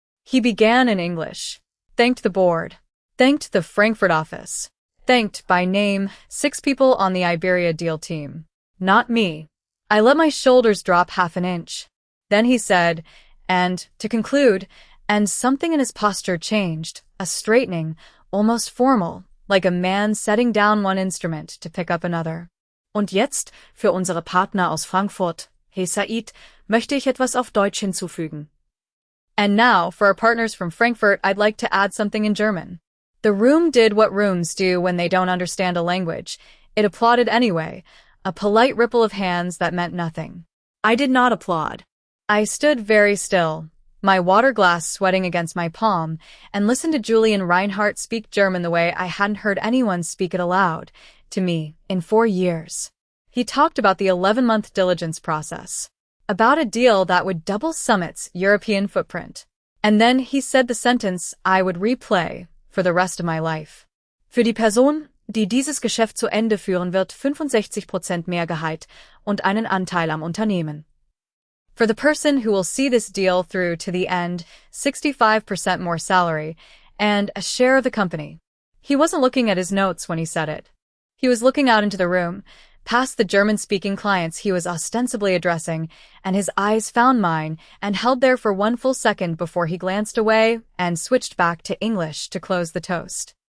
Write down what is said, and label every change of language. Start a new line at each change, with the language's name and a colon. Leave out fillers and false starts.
English: He began in English, thanked the board, thanked the Frankfurt office, thanked by name 6 people on the Iberia deal team. Not me. I let my shoulders drop half an inch. Then he said, and, to conclude, and something in his posture changed, a straightening, almost formal, like a man setting down one instrument to pick up another.
German: Und jetzt, für unsere Partner aus Frankfurt, Hey Said, möchte ich etwas auf Deutsch hinzufügen.
English: And now, for our partners from Frankfurt, I'd like to add something in German. The room did what rooms do when they don't understand a language. It applauded anyway, a polite ripple of hands that meant nothing. I did not applaud. I stood very still, my water glass sweating against my palm, and listened to Julian Reinhardt speak German the way I hadn't heard anyone speak it aloud, to me, in 4 years. He talked about the 11-month diligence process, about a deal that would double Summit's European footprint. And then he said the sentence I would replay for the rest of my life.
German: Für die Person, die dieses Geschäft zu Ende führen wird, 65% mehr Gehalt und einen Anteil am Unternehmen.
English: For the person who will see this deal through to the end, 65% more salary, and a share of the company. He wasn't looking at his notes when he said it. He was looking out into the room, past the German-speaking clients he was ostensibly addressing, and his eyes found mine and held there for 1 full second before he glanced away and switched back to English to close the toast.